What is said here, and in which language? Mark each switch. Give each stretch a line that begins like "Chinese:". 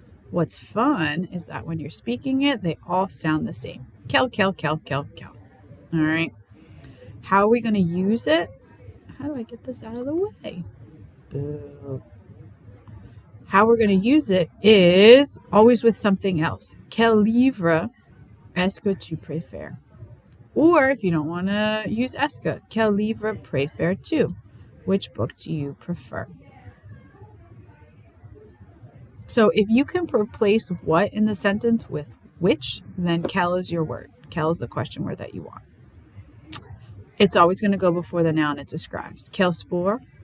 English: What's fun is that when you're speaking it, they all sound the same. Quel, quel, quel, quel, quel. All right. How are we going to use it? How do I get this out of the way? Boo. How we're going to use it is always with something else.
French: Quel livre est-ce que tu préfères?
English: Or if you don't want to use est-ce que,
French: quel livre préfères-tu?
English: Which book do you prefer? So if you can replace what in the sentence with which, then quel is your word. Quel is the question word that you want. It's always going to go before the noun it describes. Quel sport?